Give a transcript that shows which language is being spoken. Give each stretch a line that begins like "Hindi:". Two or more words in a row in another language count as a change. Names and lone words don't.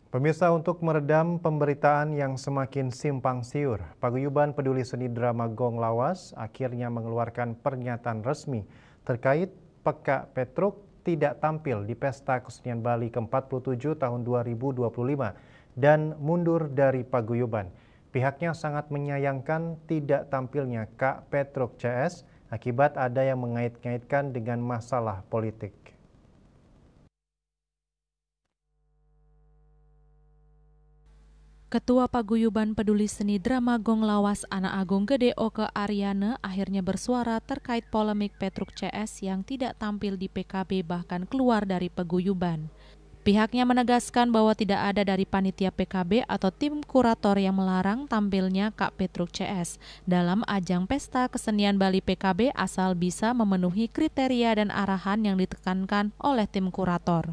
Indonesian: Pemirsa, untuk meredam pemberitaan yang semakin simpang siur, Paguyuban Peduli Seni Drama Gong Lawas akhirnya mengeluarkan pernyataan resmi terkait Peka Petruk tidak tampil di Pesta Kesenian Bali ke-47 tahun 2025 dan mundur dari Paguyuban. Pihaknya sangat menyayangkan tidak tampilnya Kak Petruk CS akibat ada yang mengait-ngaitkan dengan masalah politik. Ketua Paguyuban Peduli Seni Drama Gong Lawas Anak Agung Gede Oke Aryana akhirnya bersuara terkait polemik Petruk CS yang tidak tampil di PKB bahkan keluar dari Paguyuban. Pihaknya menegaskan bahwa tidak ada dari panitia PKB atau tim kurator yang melarang tampilnya Kak Petruk CS dalam ajang Pesta Kesenian Bali PKB asal bisa memenuhi kriteria dan arahan yang ditekankan oleh tim kurator.